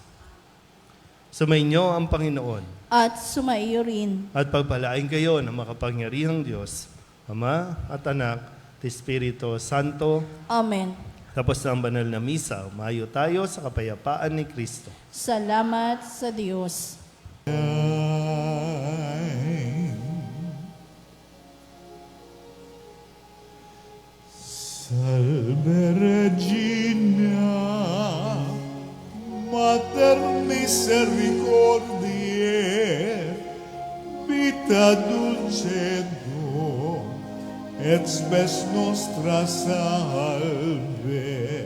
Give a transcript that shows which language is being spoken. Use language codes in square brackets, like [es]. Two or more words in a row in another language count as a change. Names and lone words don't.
[tl] Sumainyo ang Panginoon At sumaiyo rin. at pagpalain kayo ng makapangyarihang Diyos, Ama at Anak at Espiritu Santo. Amen. Tapos na ang banal na misa, umayo tayo sa kapayapaan ni Kristo. Salamat sa Diyos. [la] Salve Regina, Mater misericordiae, vita dulcedo, et spes nostra salve.